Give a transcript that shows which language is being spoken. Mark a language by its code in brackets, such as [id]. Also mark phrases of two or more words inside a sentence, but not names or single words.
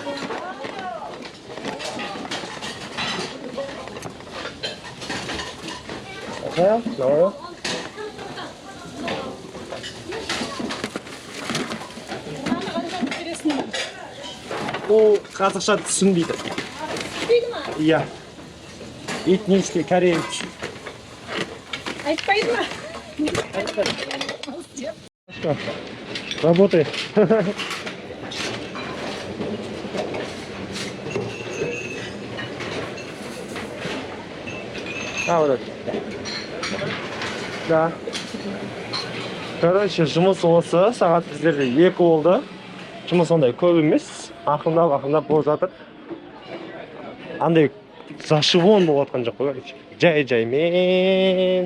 [ko] 나와요? 나와요? [kk] Ол қазақша түсінбейді. [ru] Иә. Этнический кореец. [kk] айтпайды ма? [ru] Работает. Вот это. Да. Короче, [kk] жұмыс осы. Сағат біздерде 2 болды. Жұмыс ондай көп емес. Ақырындап болып жатыр. Андай зашивон болып жатқан жоқ қой. Жай-жаймен.